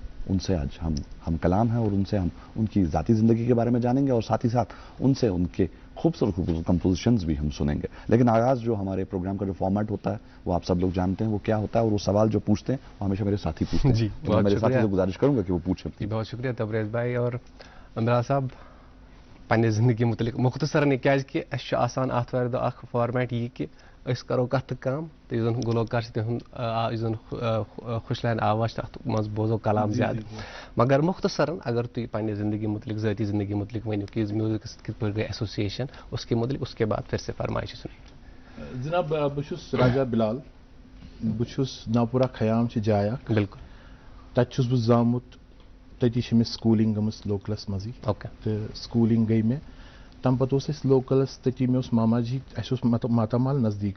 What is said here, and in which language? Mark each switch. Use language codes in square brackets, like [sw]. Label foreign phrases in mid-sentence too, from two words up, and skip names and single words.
[ur] ان سے آج ہم کلام ہیں اور ان سے ہم ان کی ذاتی زندگی کے بارے میں جانیں گے, اور ساتھ ہی ساتھ ان سے ان کے خوبصورت کمپوزیشنز بھی ہم سنیں گے. لیکن آغاز جو ہمارے پروگرام کا جو فارمیٹ ہوتا ہے وہ آپ سب لوگ جانتے ہیں وہ کیا ہوتا ہے, اور وہ سوال جو پوچھتے ہیں وہ ہمیشہ میرے ساتھی پوچھتے ہیں. جی, میں میرے ساتھی سے گزارش کروں گا کہ وہ پوچھیں. جی بہت شکریہ تبریز بھائی. [ks] اور بلال صاحب پنہ زندگی متعلق مختصراً کیازِ کہ اَسہِ چھُ آسان آتھوارِ دۄہ اکھ فارمیٹ یہِ کہِ أسۍ کرو کتھ تہٕ کام, تہٕ یُس زن گلوکار چھِ تِہُنٛد یُس زن خوش لہن آواز چھِ تتھ منٛز بوزو کلام زیادٕ. مگر مختصراً اگر تُہۍ پننہِ زندگی متعلق ذٲتی زندگی متعلق ؤنِو کہ میوزک سۭتۍ کِتھ پٲٹھۍ گٔے ایسوسیشن [ur] اس کے متعلق, اس کے بعد پھر سے فرمائش سنیں. [ks] جناب بہٕ چھُس راجا بلال, بہٕ چھُس ناپورہ خیام چھِ جاے اکھ. بالکل. تتہِ چھُس بہٕ زامُت, تٔتی چھِ مےٚ سکوٗلِنٛگ گٔمٕژ لوکلس منٛزٕے. تہٕ سکوٗلِنٛگ گٔے مےٚ. تمہِ پتہٕ اوس اَسہِ لوکلس تٔتی مےٚ اوس ماما جی, اَسہِ اوس ماتامال نزدیٖکٕے.